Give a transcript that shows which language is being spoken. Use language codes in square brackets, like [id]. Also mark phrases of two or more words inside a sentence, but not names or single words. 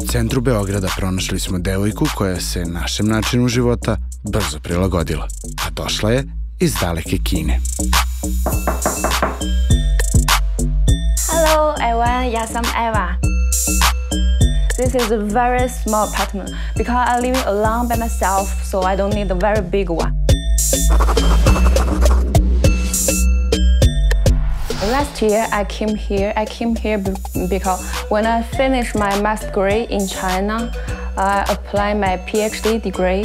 [sr] centru Beograda pronašli smo devojku koja se našem načinu života brzo prilagodila, a došla je iz daleke Kine. [en] Hello everyone, [sr] ja sam Eva. [en] This is a very small apartment because I live alone by myself, so I don't need a very big one. Last year I came here because when I finished my master's degree in China, I applied my PhD degree.